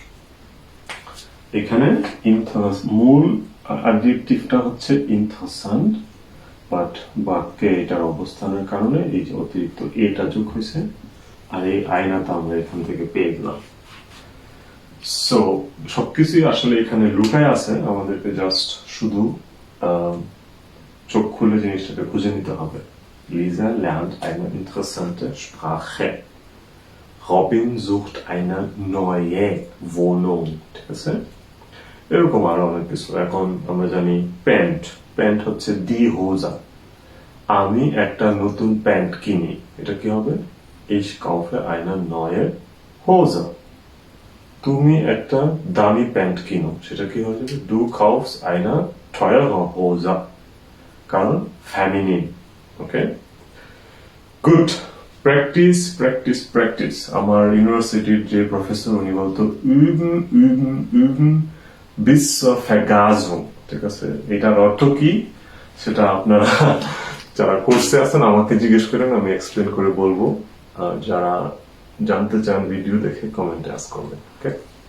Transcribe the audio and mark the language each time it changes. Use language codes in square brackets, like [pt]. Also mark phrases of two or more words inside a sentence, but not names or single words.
[bn] এখানে মূল অ্যাডজেক্টিভটা হচ্ছে ইন্টারেসান্ট, বাট বাক্যে এটার অবস্থানের কারণে এই যে অতিরিক্ত এটা যোগ হয়েছে, আর এই আয়নাটা আমরা এখান থেকে পেয়ে গেলাম। সো সবকিছুই আসলে এখানে লুকায় আছে, আমাদেরকে জাস্ট শুধু চোখ খুলে জিনিসটাকে খুঁজে নিতে হবে। লিজা [de] lernt eine interessante Sprache, রবিন sucht eine neue Wohnung। [bn] ঠিক আছে, এরকম আরো অনেক কিছু। এখন আমরা জানি প্যান্ট, প্যান্ট হচ্ছে [de] die Hose, [bn] আমি একটা নতুন প্যান্ট কিনি, এটা কি হবে? [de] ich kaufe eine neue Hose। [bn] তুমি একটা দামি প্যান্ট কিনো, সেটা কি হয়ে যাবে? [de] du kaufst eine teure Hose, [bn] কারণ ফেমিনিন। [en] okay, good. practice practice practice. [bn] আমার ইউনিভার্সিটির যে প্রফেসর উনি বলতো [de] üben üben üben bis zur Vergasung, [bn] ঠিক আছে? এটার অর্থ কি সেটা আপনারা যারা কোর্সে আছেন আমাকে জিজ্ঞেস করেন, আমি এক্সপ্লেন করে বলবো। যারা জানতে চান ভিডিও দেখে কমেন্টে আস্ক করবেন। ওকে।